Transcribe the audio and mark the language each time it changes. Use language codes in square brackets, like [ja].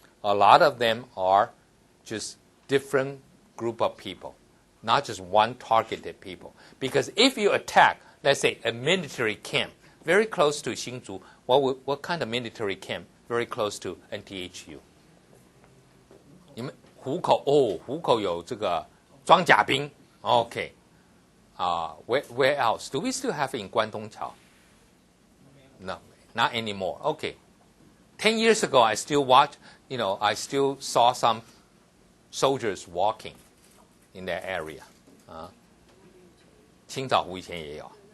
[en] A lot of them are just different group of people, not just one targeted people. Because if you attack, let's say, a military camp, very close to Hsinchu, what kind of military camp very close to NTHU? [zh] 你们湖口有这个装甲兵 Okay. [en] Where else? Do we still have in Guangdongqiao? No, not anymore. Okay. 10 years ago, I still I still saw some soldiers walking in that area. [zh] 清早湖以前也有。